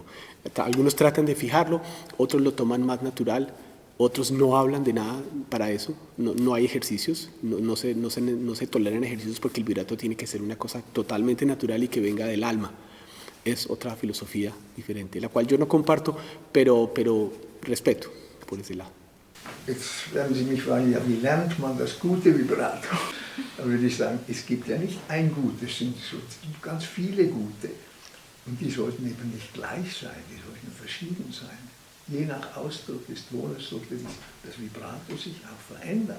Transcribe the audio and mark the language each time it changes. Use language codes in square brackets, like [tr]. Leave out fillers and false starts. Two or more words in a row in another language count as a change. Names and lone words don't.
[es] Algunos tratan de fijarlo, otros lo toman más natural, otros no hablan de nada para eso, no hay ejercicios, no se toleran ejercicios, porque el vibrato tiene que ser una cosa totalmente natural y que venga del alma. Es otra filosofía diferente, la cual yo no comparto, pero respeto por ese lado. [de] Jetzt werden Sie mich fragen, ja, wie lernt man das gute Vibrato? Da würde ich sagen, es gibt ja nicht ein gutes, es gibt ganz viele gute. Und die sollten eben nicht gleich sein, die sollten verschieden sein. Je nach Ausdruck des Tones sollte das Vibrato sich auch verändern.